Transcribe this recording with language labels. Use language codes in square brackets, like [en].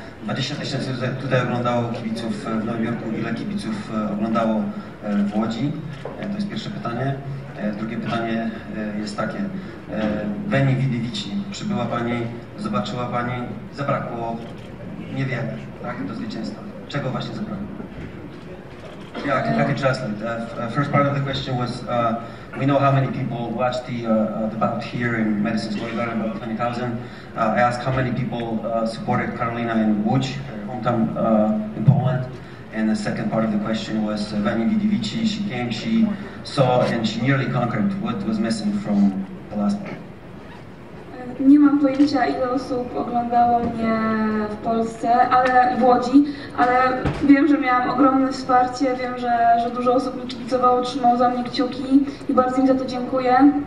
[pl] 20 000 tutaj oglądało kibiców w Nowym Jorku. Ile kibiców oglądało w Łodzi? To jest pierwsze pytanie. Drugie pytanie jest takie. [la] Veni vidi vici. [pl] Przybyła Pani, zobaczyła Pani, zabrakło niewiele, tak, do zwycięstwa. Czego właśnie zabrakło? [en] Yeah, I can translate. First part of the question was, we know how many people watched the bout here in Madison Square Garden, about 20,000. I asked how many people supported Karolina in Łódź, her hometown in Poland. And the second part of the question was [la] Veni Vidi Vici. [en] She came, she saw, and she nearly conquered. What was missing from the last part? [pl] Nie mam pojęcia, ile osób oglądało mnie w Polsce, w Łodzi, ale wiem, że miałam ogromne wsparcie, wiem, że dużo osób mi kibicowało, trzymało za mnie kciuki i bardzo im za to dziękuję.